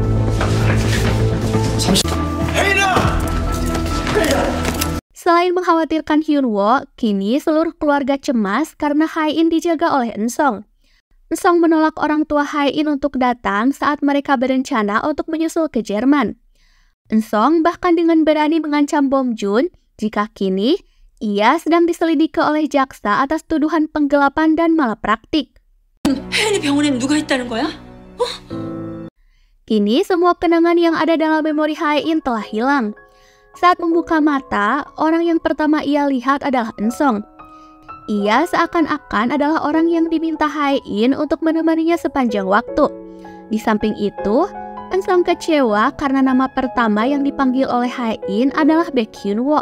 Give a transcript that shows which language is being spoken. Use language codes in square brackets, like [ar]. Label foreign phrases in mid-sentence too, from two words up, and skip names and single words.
[id] Selain mengkhawatirkan Hyun-woo, kini seluruh keluarga cemas karena Hae-in dijaga oleh Eun-sung. Eun-sung menolak orang tua Hae-in untuk datang saat mereka berencana untuk menyusul ke Jerman. Eun-sung bahkan dengan berani mengancam Bom Joon jika kini ia sedang diselidiki oleh jaksa atas tuduhan penggelapan dan malapraktik. [ko] 혜연이 병원에는 누가 있다는 거야? [id] Kini semua kenangan yang ada dalam memori Hae-in telah hilang. Saat membuka mata, orang yang pertama ia lihat adalah Eun-sung. Ia seakan-akan adalah orang yang diminta Hae-in untuk menemaninya sepanjang waktu. Di samping itu, Eun-sung kecewa karena nama pertama yang dipanggil oleh Hae-in adalah Baek Hyun-woo.